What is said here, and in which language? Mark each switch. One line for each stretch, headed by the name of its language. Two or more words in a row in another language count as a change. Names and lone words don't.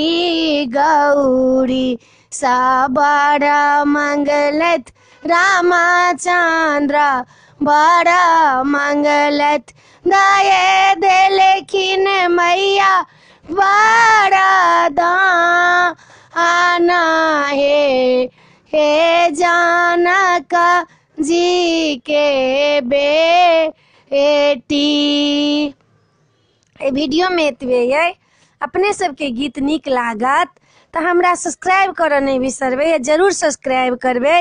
Maithili: गौरी सा बड़ा मंगलत रामचंद्र, बड़ा मंगलत दये देलखिन मैया बड़ा दान हे जनक जी के बेटी। वीडियो में एतबे ये। अपने सबके गीत नीक लागत तो हमरा सब्सक्राइब करऽ नहीं बिसरबे, जरूर सब्सक्राइब करबे।